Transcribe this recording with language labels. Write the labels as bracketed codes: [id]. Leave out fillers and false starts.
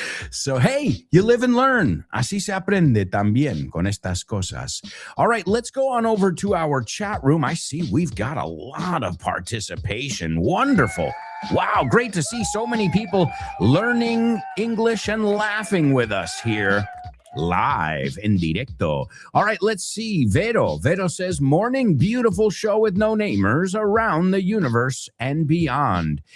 [en] So, hey, you live and learn. [es] Así se aprende también con estas cosas. [en] All right, let's go on over to our chat room. I see we've got a lot of participation. Wonderful. Wow, great to see so many people learning English and laughing with us here. Live in directo. All right, let's see. Vero says, morning, beautiful show with no-namers around the universe and beyond.